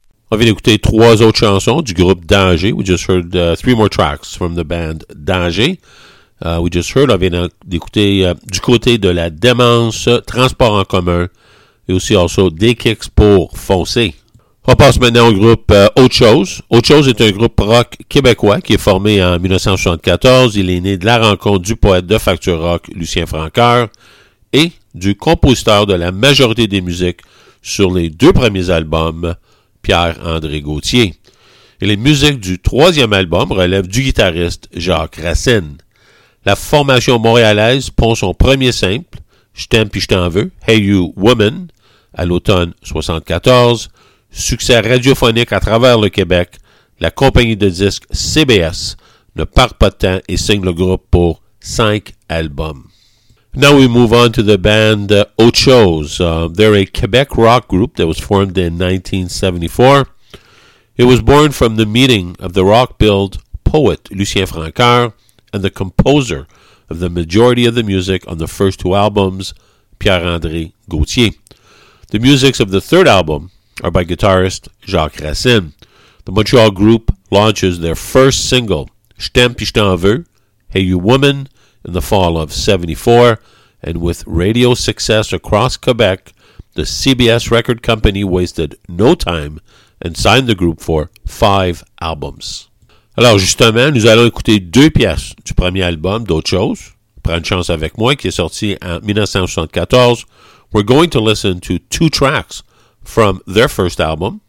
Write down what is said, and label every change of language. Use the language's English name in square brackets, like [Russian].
[French] On vient d'écouter trois autres chansons du groupe Danger. [English] We just heard three more tracks from the band Danger. We just heard, [French] on vient d'écouter du côté de la démence, transport en commun, et aussi also des kicks pour foncer. On passe maintenant au groupe Autre Chose. Autre Chose est un groupe rock québécois qui est formé en 1974. Il est né de la rencontre du poète de facture rock Lucien Francoeur et du compositeur de la majorité des musiques sur les deux premiers albums, Pierre-André Gauthier. Et les musiques du troisième album relèvent du guitariste Jacques Racine. La formation montréalaise pond son premier simple, « Je t'aime puis je t'en veux »,« Hey You Woman », à l'automne 1974. Succès radiophonique à travers le Québec, la compagnie de disques CBS ne part pas de temps et signe le groupe pour 5 albums. [English] Now we move on to the band Autre Chose. They're a Quebec rock group that was formed in 1974. It was born from the meeting of the rock-billed poet Lucien Francoeur and the composer of the majority of the music on the first two albums, Pierre-André Gauthier. The musics of the third album are by guitarist Jacques Racine. The Montreal group launches their first single, Je t'aime pis je t'en veux, Hey You Woman, in the fall of 74, and with radio success across Quebec, the CBS record company wasted no time and signed the group for 5 albums. [French] Alors justement, nous allons écouter deux pièces du premier album d'Autre Chose, Prends une chance avec moi, qui est sorti en 1974. [English] We're going to listen to two tracks from their first album.